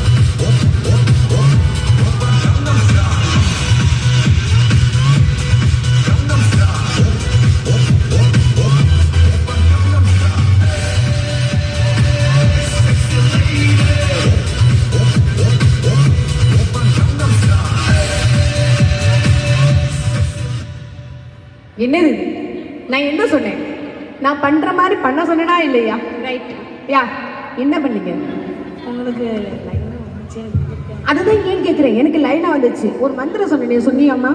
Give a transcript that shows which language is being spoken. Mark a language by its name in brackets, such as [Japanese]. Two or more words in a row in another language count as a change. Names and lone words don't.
[Korean] 오빤 강남스타일. 강남스타일. 오빤 강남스타일. [English] sexy lady. [Korean] 오빤 강남스타일. [Tamil] என்னது நான் என்ன சொன்னேன்? நான் பண்ற மாதிரி பண்ண சொன்னேனா இல்லையா? ரைட். யா என்ன பண்ணீங்க? உங்களுக்கு லைனா வந்துச்சு. அதுதான் ஏன் கேட்குறேன். எனக்கு லைனா வந்துச்சு. ஒரு மந்திரம் சொன்னேன், நீ சொன்னியாம்மா?